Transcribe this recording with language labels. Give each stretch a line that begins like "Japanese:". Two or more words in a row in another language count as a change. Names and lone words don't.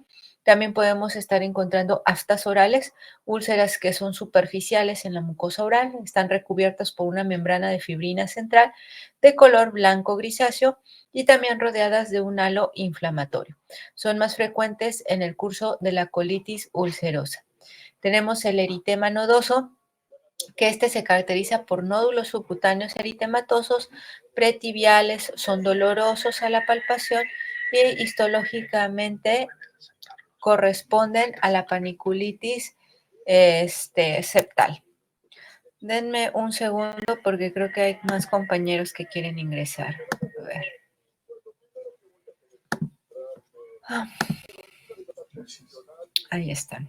Spanish: También podemos estar encontrando aftas orales, úlceras que son superficiales en la mucosa oral, están recubiertas por una membrana de fibrina central de color blanco grisáceo y también rodeadas de un halo inflamatorio. Son más frecuentes en el curso de la colitis ulcerosa. Tenemos el eritema nodoso, que se caracteriza por nódulos subcutáneos eritematosos, pretibiales, son dolorosos a la palpación y histológicamente corresponden a la paniculitis septal. Denme un segundo porque creo que hay más compañeros que quieren ingresar. A ver. Ahí están.